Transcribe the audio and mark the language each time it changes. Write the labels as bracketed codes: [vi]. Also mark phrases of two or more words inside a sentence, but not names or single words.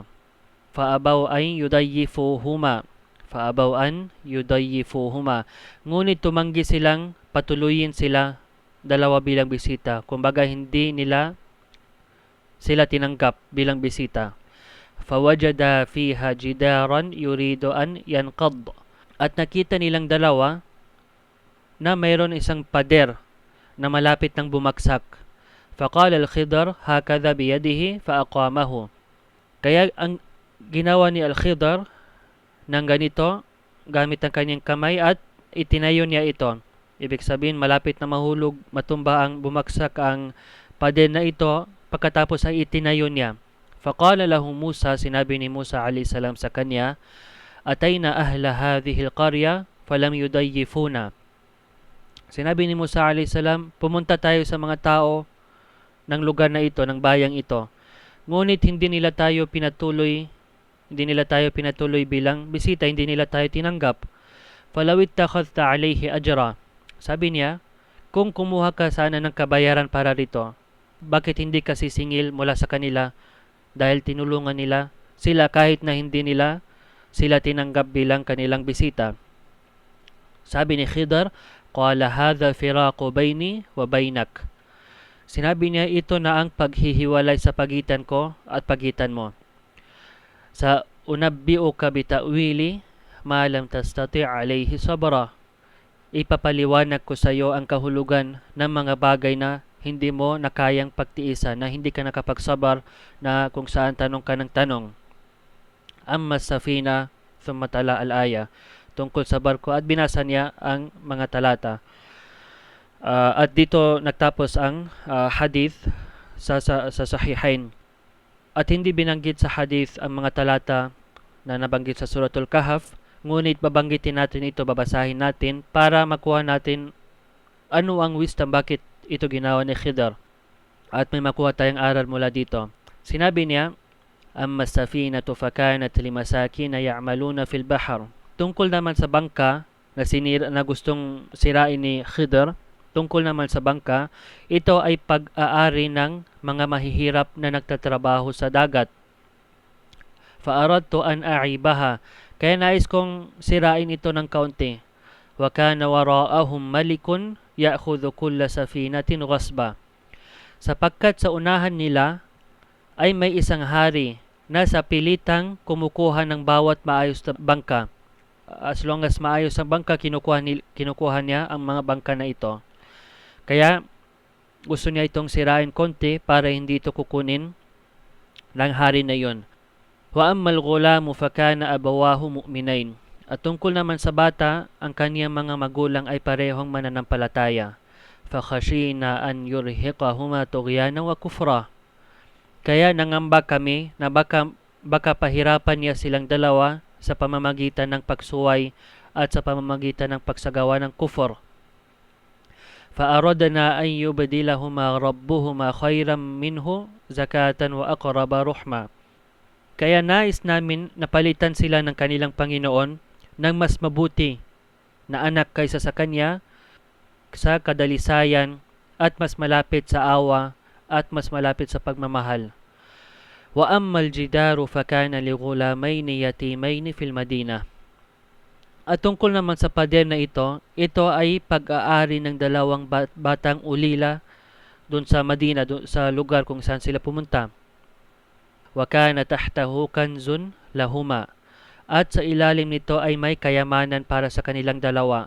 [ar] فأبوا أن يضيفوهما. [tl] Ngunit tumanggi silang patuluyin sila dalawa bilang bisita. Kumbaga hindi nila sila tinanggap bilang bisita. [ar] فوجدا فيها جدارا يريد أن ينقض. [tl] At nakita nilang dalawa na mayroon isang pader na malapit ng bumagsak. [ar] فقال الخضر هكذا بيده فأقامه. [tl] Kaya ang ginawa ni Al-Khidr ng ganito, gamit ang kanyang kamay at itinayo niya ito. Ibig sabihin, malapit na mahulog, matumba ang bumagsak ang pader na ito, pagkatapos ay itinayo niya. [ar] فقال له موسى, [tl] sinabi ni Musa [ar] عليه السلام [tl] sa kanya, [ar] أتينا أهل هذه القرية فلم يضيفونا. [tl] Sinabi ni Musa [ar] عليه السلام, [tl] pumunta tayo sa mga tao ng lugar na ito, ng bayang ito. Ngunit hindi nila tayo pinatuloy bilang bisita, hindi nila tayo tinanggap. [ar] فلو اتخذت عليه أجرا. [tl] Sabi niya, kung kumuha ka sana ng kabayaran para rito, bakit hindi ka sisingil mula sa kanila dahil tinulungan nila sila kahit na hindi nila sila tinanggap bilang kanilang bisita? Sabi ni Khidr, [ar] قال هذا فراق بيني وبينك. [tl] Sinabi niya, ito na ang paghihiwalay sa pagitan ko at pagitan mo. [ar] سأنبئك بتأويل ما لم تستطع عليه صبرا. [tl] Ipapaliwanag ko sa iyo ang kahulugan ng mga bagay na hindi mo nakayang pagtiisan, na hindi ka nakapagsabar, na kung saan tanong ka ng tanong. [ar] أما السفينة، ثم تلا الآية, [tl] tungkol sa barko, at binasa niya ang mga talata. At dito nagtapos ang hadith sa Sahihain. At hindi binanggit sa hadith ang mga talata na nabanggit sa Suratul Kahf, ngunit babanggitin natin ito, babasahin natin para makuha natin ano ang wisdom, bakit ito ginawa ni Khidr, at may makuha tayong aral mula dito. Sinabi niya, [ar] أما السفينة فكانت لمساكين يعملون في البحر. [tl] Tungkol naman sa bangka na gustong sirain ni Khidr, tungkol naman sa bangka, ito ay pag-aari ng mga mahihirap na nagtatrabaho sa dagat. [ar] فأردت أن أعيبها, [tl] kaya nais kong sirain ito ng kaunti. [ar] وكان وراءهم ملك يأخذ كل سفينة غصبا. [tl] Sapagkat sa unahan nila ay may isang hari na sa pilitang kumukuha ng bawat maayos na bangka. [en] As long as [tl] maayos ang bangka, kinukuha niya ang mga bangka na ito. Kaya gusto niya itong sirain konti para hindi ito kukunin ng hari na yon. [ar] وأما الغلام فكان أبواه مؤمنين. [tl] At tungkol naman sa bata, ang kaniyang mga magulang ay parehong mananampalataya. [ar] فخشينا أن يرهقهما طغيانا وكفرا. [tl] Kaya nangamba kami na baka pahirapan niya silang dalawa sa pamamagitan ng pagsuway at sa pamamagitan ng pagsagawa ng kufur. [ar] فأردنا أن يبدلهما ربهما خيرا منه زكاة وأقرب رحما. [tl] Kaya nais namin napalitan sila ng kanilang Panginoon ng mas mabuti na anak kaysa sa kanya, sa kadalisayan, at mas malapit sa awa at mas malapit sa pagmamahal. [ar] وأما الجدار فكان لغلامين يتيمين في المدينة. [tl] At tungkol naman sa pader na ito ay pag-aari ng dalawang batang ulila doon sa Madina, doon sa lugar kung saan sila pumunta. [ar] وكان تحته كنز لهما. [tl] At sa ilalim nito ay may kayamanan para sa kanilang dalawa.